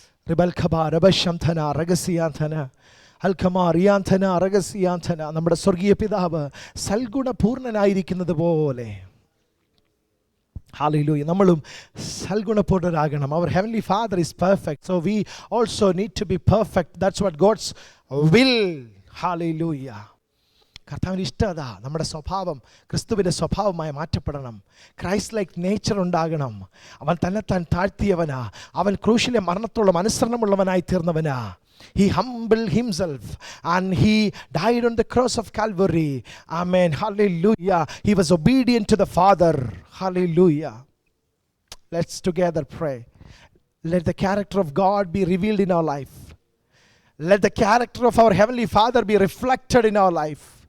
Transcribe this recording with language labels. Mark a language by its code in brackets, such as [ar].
[ml] റിബൽഖബാ രബശംധന രഗസിയാന്ധന അൽഖമാറിയാന്ധന രഗസിയാന്ധന. നമ്മുടെ സ്വർഗീയ പിതാവ് സൽഗുണപൂർണനായിരിക്കുന്നത് പോലെ Hallelujah. നമ്മളും സൽഗുണപൂർണ്ണരാകണം. [en] Our heavenly Father is perfect, so we also need to be perfect. That's what God's will. Hallelujah. [ml] കർത്താവിന് ഇഷ്ടം അതാ, നമ്മുടെ സ്വഭാവം ക്രിസ്തുവിൻ്റെ സ്വഭാവമായി മാറ്റപ്പെടണം. [en] Christ like nature [ml] ഉണ്ടാകണം. അവൻ തന്നെത്താൻ താഴ്ത്തിയവനാ, അവൻ ക്രൂശിലെ മരണത്തോളം അനുസരണമുള്ളവനായി തീർന്നവനാ. [en] He humbled himself and he died on the cross of Calvary. Amen. Hallelujah. He was obedient to the Father. Hallelujah. Let's together pray. Let the character of God be revealed in our life. Let the character of our Heavenly Father be reflected in our life.